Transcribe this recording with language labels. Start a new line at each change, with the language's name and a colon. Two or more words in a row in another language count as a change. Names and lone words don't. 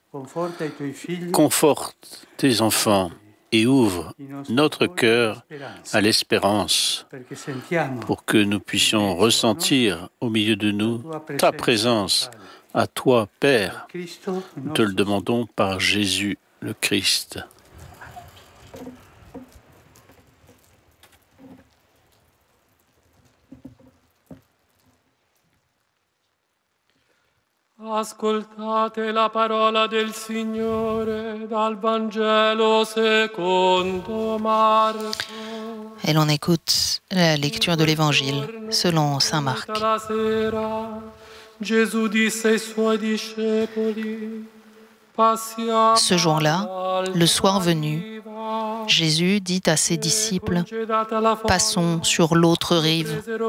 French: Conforte tes enfants et ouvre notre cœur à l'espérance pour que nous puissions ressentir au milieu de nous ta présence. À toi, Père, nous te le demandons par Jésus le Christ.
Italian: Ascoltate la parola del Signore dal Vangelo secondo Marco.
French: Et l'on écoute la lecture de l'Évangile selon saint Marc. Ce jour-là, le soir venu, Jésus dit à ses disciples « Passons sur l'autre rive ».